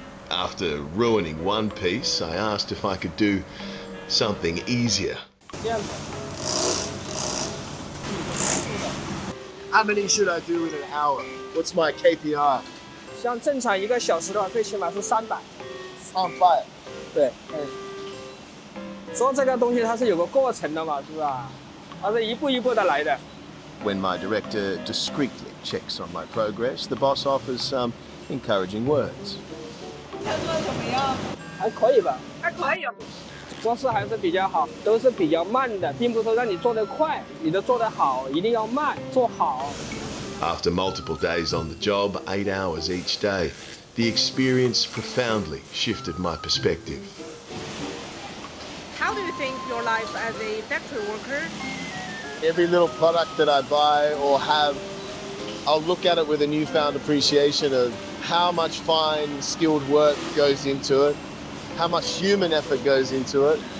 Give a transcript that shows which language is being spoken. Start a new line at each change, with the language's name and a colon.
English: After ruining one piece, I asked if I could do something easier. How many should I do in an hour? What's my KPI?
Chinese: 像正常1个小时的话，最起码是300。 300。对，做这个东西它是有个过程的嘛，是吧？它是一步一步的来的。
English: When my director discreetly checks on my progress, the boss offers some encouraging words.
Chinese: 他做得怎么样？还可以吧？还可以。做事还是比较好，都是比较慢的，并不是说让你做得快，你的做得好，一定要慢，做好。
English: After multiple days on the job, 8 hours each day, the experience profoundly shifted my perspective. How do you think your life as a factory worker Every little product that I buy or have, I'll look at it with a newfound appreciation of how much fine, skilled work goes into it, how much human effort goes into it.